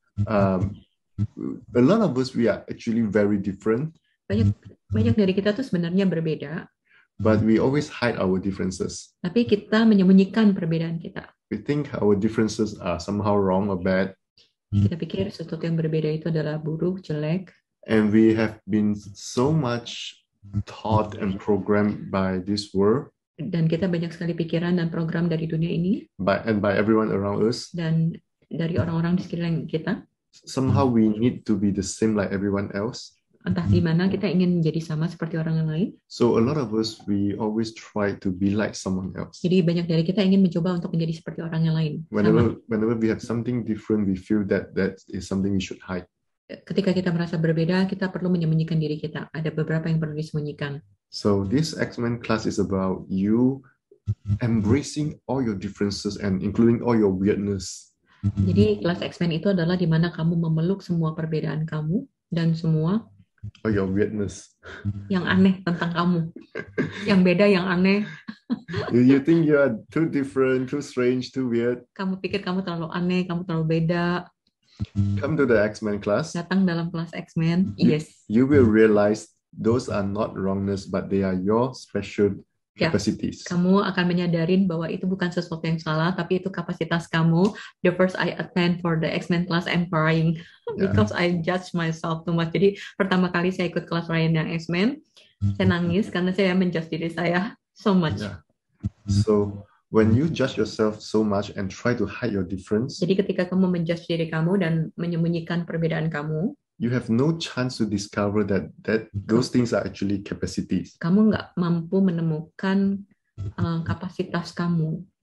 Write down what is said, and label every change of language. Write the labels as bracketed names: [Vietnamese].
[English] Um, a lot of us, we are actually very different, [Indonesian] Banyak dari kita tuh sebenarnya berbeda, [English] but we always hide our differences. [Indonesian] tapi kita menyembunyikan perbedaan kita. [English] We think our differences are somehow wrong or bad, [Indonesian] Kita pikir sesuatu yang berbeda itu adalah buruk, jelek, [English] and we have been so much taught and programmed by this world, [Indonesian] dan kita banyak sekali pikiran dan program dari dunia ini [English] by everyone around us. [Indonesian] dan dari orang-orang di sekeliling kita. [English] Somehow we need to be the same like everyone else. [Indonesian] Entah di mana kita ingin menjadi sama seperti orang yang lain. [English] So a lot of us, we always try to be like someone else. [Indonesian] Jadi banyak dari kita ingin mencoba untuk menjadi seperti orang yang lain. Sama. [English] Whenever we have something different, we feel that is something we should hide. [Indonesian] Ketika kita merasa berbeda, kita perlu menyembunyikan diri kita. Ada beberapa yang perlu disembunyikan. [English] So this X-Men class is about you embracing all your differences and including all your weirdness. [Indonesian] Jadi kelas X-Men itu adalah di mana kamu memeluk semua perbedaan kamu dan semua [English] All your weirdness. [Indonesian] yang aneh tentang kamu. Yang beda, yang aneh. [English] You think you are too different, too strange, too weird. [Indonesian] Kamu pikir kamu terlalu aneh, kamu terlalu beda. [English] Come to the X-Men class. [Indonesian] Datang dalam kelas X-Men. [English] Yes. You will realize those are not wrongness, but they are your special [Indonesian] Ya, [English] capacities. [Indonesian] kamu akan menyadarin bahwa itu bukan sesuatu yang salah, tapi itu kapasitas kamu. [English] The first I attend for the X-Men class, I'm crying because I judge myself too much. [Indonesian] Jadi pertama kali saya ikut kelas Ryan yang X-Men, saya nangis karena saya menjudge diri saya [English] so much. Yeah. So when you judge yourself so much and try to hide your difference, [Indonesian] Jadi ketika kamu menjudge diri kamu dan menyembunyikan perbedaan kamu, [English] you have no chance to discover that those things are actually capacities. [Indonesian] kamu nggak mampu menemukan kapasitas kamu.